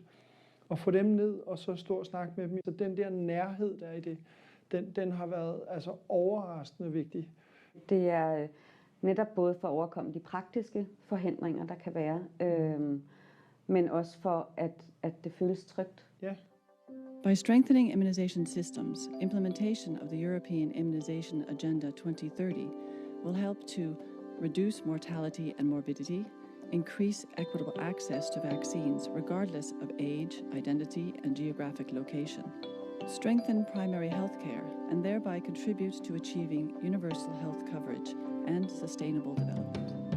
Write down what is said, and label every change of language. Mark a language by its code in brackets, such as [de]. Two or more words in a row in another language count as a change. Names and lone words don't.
[da] At få dem ned og så stå og snakke med dem, så den der nærhed, der er i det, den har været altså overraskende vigtig. Det er netop både for at overkomme de praktiske forhindringer, der kan være, men også for at det føles trygt. Ja. [en] By strengthening immunization systems, implementation of the European Immunization Agenda 2030 will help to reduce mortality and morbidity, increase equitable access to vaccines regardless of age, identity, and geographic location, strengthen primary health care, and thereby contribute to achieving universal health coverage and sustainable development.